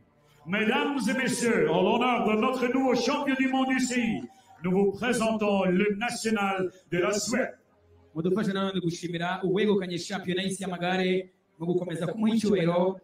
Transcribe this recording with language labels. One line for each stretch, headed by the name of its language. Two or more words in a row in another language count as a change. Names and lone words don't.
French: Mesdames et messieurs, en l'honneur de notre nouveau champion du monde UCI, nous vous présentons le national de la Suède.
Kinyarwanda: Mudufashe nanone gushimira uwegukanye shampiyona y'isi y'amagare mu gukomeza kumuha icyubahiro.